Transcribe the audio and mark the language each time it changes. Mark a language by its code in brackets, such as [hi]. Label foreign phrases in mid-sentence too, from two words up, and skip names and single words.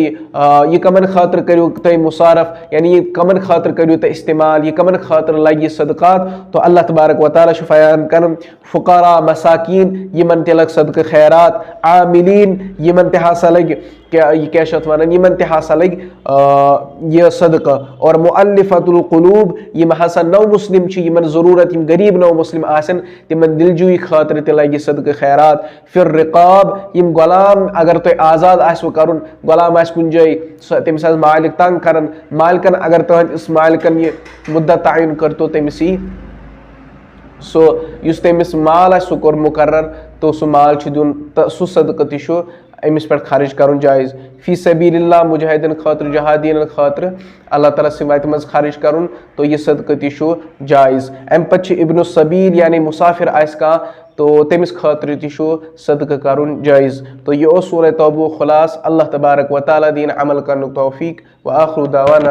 [ks] تھی مصارف یعنی یہ کمن خاطر کریو تھی استعمال یہ کمن خاطر لگی صدقات تو اللہ تبارک و تعالیٰ بیان کرن فقراء مساکین یمن تہ لگ صدقہ خیرات عاملین یمن تہ ہسا لگ کیا شت ونان یمن تہ ہسا لگ یہ صدقہ اور [ar] مؤلفۃ القلوب [ks] یم ہسا نو مسلم چھ یمن ضرورت یم غریب نو مسلم آسن تمن دلجوئی خاطر تہ لگی صدقہ خیرات [ar] فر رقاب [ks] یم غلام اگر تہ آزاد آسو کرن غلام آس کن جائے تمس مالک تنگ کرن مالکن اگر تہند اس مالکن یہ مدت تعین کرتو تمسی سو یس تمس مال سہ کور مقرر تو سہ مال چھ دیون سہ صدقہ تہ امس پہ خرچ کرن جائز [ar] فی سبیل اللہ [ks] مجاہدین خاطر جہادین خاطر اللہ تعالیٰ سوات مز خرچ کرن تو یہ صدقہ تہ جائز ام پتہ [ar] ابن السبیل [ks] یعنی مسافر آس کان تو تمس خاطر تہ صدقہ کرن جائز تو یہ سورہ توبہ خلاص اللہ تبارک و تعالیٰ دین عمل کرن توفیق [ar] و آخر دعوانا